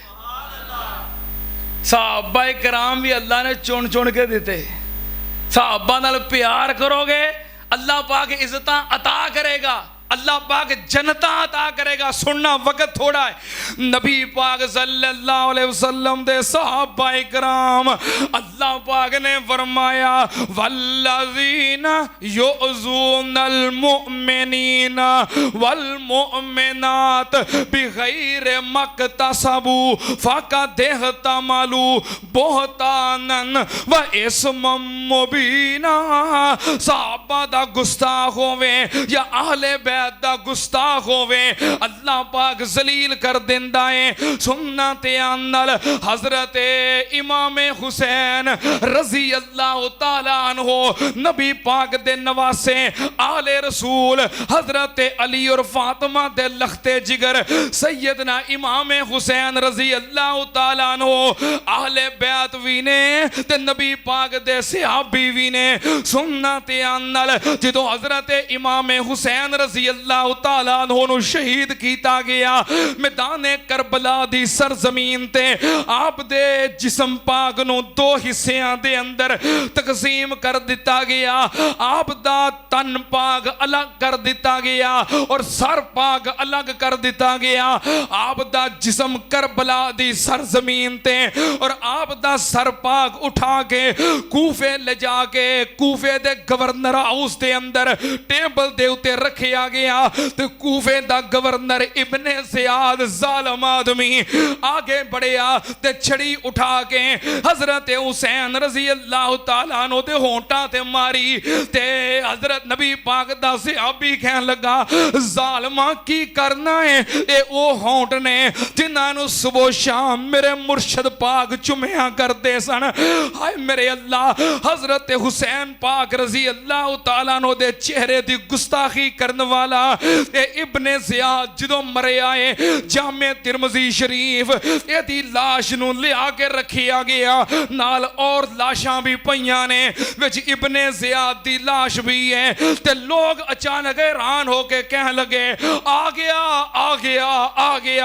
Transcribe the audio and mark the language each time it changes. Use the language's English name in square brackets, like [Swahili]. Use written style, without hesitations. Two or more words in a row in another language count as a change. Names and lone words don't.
[Punjabi] صحابہ اکرام بھی اللہ نے چن چن کے دتے. صحابہ نال پیار کرو گے اللہ پاک عزت عطا کرے گا، اللہ پاک جنتا عطا کرے گا. سننا وقت تھوڑا ہے۔ نبی پاک [Arabic] صلى الله عليه وسلم [Punjabi] دے صحابہ اکرام اللہ پاک نے فرمایا [Arabic] والذين يؤذون المؤمنين والمؤمنات بغير ما اكتسبوا فقد احتملوا بهتانا وإثما مبينا. [Punjabi] صحابہ دا گستاخ ہووے یا اہل بیت دا گستاخ ہووے، اللہ پاک ذلیل کر دیندا ہے. سننا دھیان نال. حضرت امام حسین [Arabic] رضي الله تعالى عنه [Punjabi] نبی پاک دے نواسے آل رسول حضرت علی اور فاطمہ دے لخت جگر سیدنا امام حسین [Arabic] رضي الله تعالى عنه [Punjabi] اہل بیت بھی نے تے نبی پاک دے صحابی بھی نے. سننا دھیان نال. جو حضرت امام حسین [Arabic] رضي الله تعالى عنه [Punjabi] شہید کیا گیا میدان کربلا دی سرزمین تے آپ دے جسم پاک نوں دو حصیاں دے اندر تقسیم کر دتا گیا. آپ دا تن پاک الگ کر دتا گیا اور سر پاک الگ کر دتا گیا. آپ دا جسم کربلا دی سرزمین تے اور آپ دا سر پاک اٹھا کے کوفے لے جا کے کوفے دے گورنر ہاؤس دے اندر ٹیبل دے اتے رکھیا گیا تو کوفے دا گورنر ابن زیاد ظالم آدمی اگے بڑھیا تے چھڑی اٹھا کے حضرت حسین [Arabic] رضي الله تعالى عنه [Punjabi] دے ہونٹھاں تے ماری تے حضرت نبی پاک دا صحابی کہن لگا ظالما کی کرنا ہے یہ او ہونٹھ نے جنہاں نوں صبح شام میرے مرشد پاک چمیا کرتے سن. ہائے میرے اللہ حضرت حسین پاک [Arabic] رضي الله تعالى عنه [Punjabi] دے چہرے دی گستاخی کرنے والا تے ابن زیاد جدوں مریا ہے جامع ترمذی شریف ایدی لاش نوں لیا کے رکھیا گیا نال اور لاشاں بھی پئیاں نے وچ ابن زیاد دی لاش بھی ہے تے لوگ اچانک حیران ہو کے کہنے لگے آ گیا آ گیا آ گیا.